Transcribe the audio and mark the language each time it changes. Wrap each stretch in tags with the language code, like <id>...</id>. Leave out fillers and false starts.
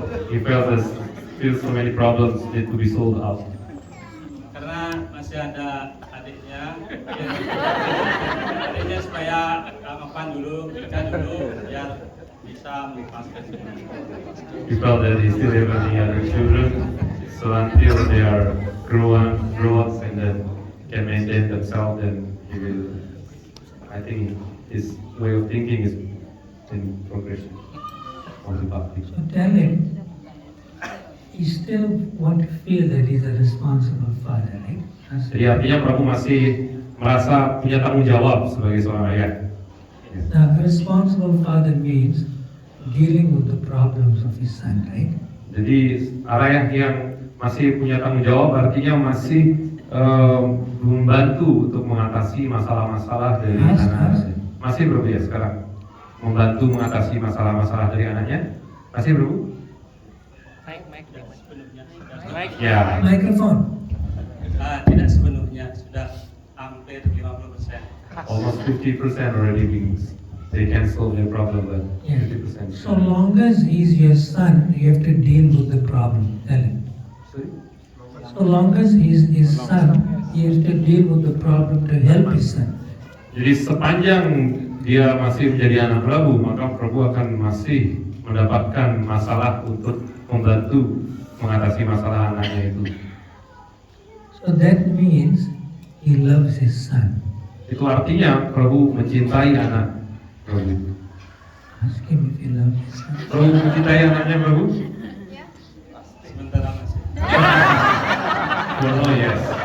<en>Because he feels so many problems need to be solved out.</en> <id>Karena masih ada adiknya, adiknya supaya mapan dulu, kerja dulu, biar bisa melepaskan semua.</id> <en>He felt that he still have any other children, so until they are grow up and then can maintain themselves, then he will. I think his way of thinking is in progression on the bhakti. So tell him he still want to feel that he's a responsible father, right?</en> <id>Jadi artinya Prabu masih merasa punya tanggung jawab sebagai seorang ayah.</id> <en>Now, a responsible father means dealing with the problems of his son, right?</en> <id>Jadi ayah yang masih punya tanggung jawab artinya masih membantu untuk mengatasi masalah-masalah dari anak-anaknya. Masih Prabu ya sekarang membantu mengatasi masalah-masalah dari anaknya. Masih Prabu?</id> <en>Mic.</en> <id>Ya.</id> <en>Microphone.</en> <id>Tidak sepenuhnya, sudah hampir 50%.</id> <en>Almost 50% already means they can solve their problem, but Yeah. 50%. So long as he's your son, you have to deal with the problem. Tell him. Sorry? So long as he's his son, he has to deal with the problem to help his son.</en> <id>Jadi sepanjang dia masih menjadi anak Prabu, maka Prabu akan masih mendapatkan masalah untuk membantu mengatasi masalah anaknya itu.</id> <en>So that means he loves his son.</en> <id>Itu artinya Prabu mencintai anak Prabu.</id> <en>Ask him if he loves his son.</en> <id>Prabu mencintai anaknya Prabu? Sementara masih.</id> <en>Oh yes.</en>